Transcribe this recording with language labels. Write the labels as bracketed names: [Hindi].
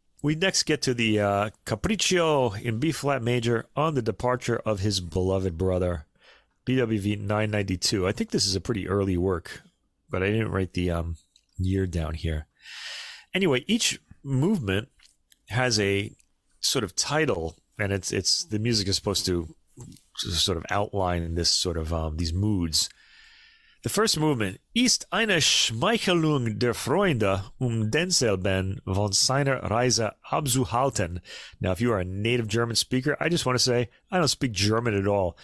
[English] We next get to the Capriccio in B flat major on the departure of his beloved brother, BWV 992. I think this is a pretty early work, but I didn't write the year down here. Anyway, each movement has a sort of title, and it's the music is supposed to sort of outline this sort of these moods. The first movement, [German] ist eine Schmeichelung der Freunde, denselben von seiner Reise abzuhalten. [English] Now, if you are a native German speaker, I just want to say, I don't speak German at all.